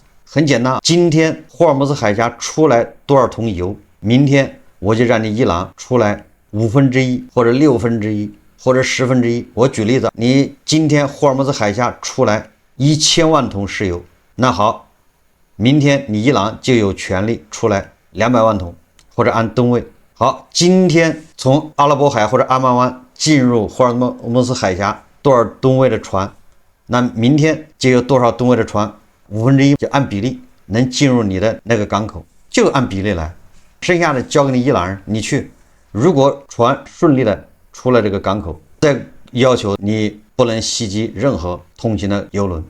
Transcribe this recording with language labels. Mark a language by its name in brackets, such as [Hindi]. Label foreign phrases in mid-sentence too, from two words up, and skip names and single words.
[Chinese] 很簡單，今天霍爾木茲海峽出來多少桶油，明天我就讓你伊朗出來1/5或者1/6或者1/10。我舉例子，你今天霍尔木茲海峽出來1000萬桶石油，那好，明天你伊朗就有權利出來200萬桶，或者按噸位。好，今天從阿拉伯海或者阿曼灣進入霍尔木茲海峡多少噸位的船，那明天就有多少噸位的船，1/5就按比例能進入你的那個港口，就按比例來，剩下的交給你伊朗人，你去。如果船順利的出了這個港口，再要求你不能襲擊任何通行的油輪。